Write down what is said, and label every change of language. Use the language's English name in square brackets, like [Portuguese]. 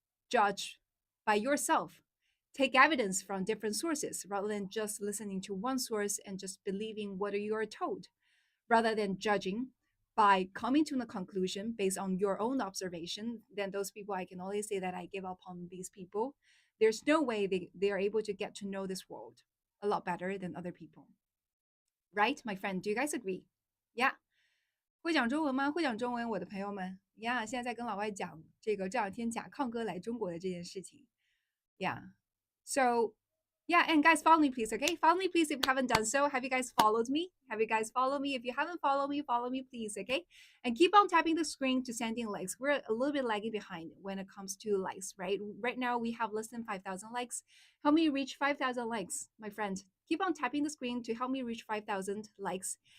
[English] judge by yourself, take evidence from different sources rather than just listening to one source and just believing what you are told, rather than judging by coming to a conclusion based on your own observation, then those people, I can only say that I give up on these people. There's no way they are able to get to know this world a lot better than other people. Right, my friend? Do you guys agree? [Chinese] Yeah. 会讲中文吗？会讲中文，我的朋友们呀现在在跟老外讲这个这两天甲亢哥来中国的这件事情。Yeah. So [English] Yeah, and guys, follow me, please, okay? Follow me, please, if you haven't done so. Have you guys followed me? Have you guys followed me? If you haven't followed me, follow me, please, okay? And keep on tapping the screen to sending likes. We're a little bit lagging behind when it comes to likes, right? Right now, we have less than 5,000 likes. Help me reach 5,000 likes, my friend. Keep on tapping the screen to help me reach 5,000 likes.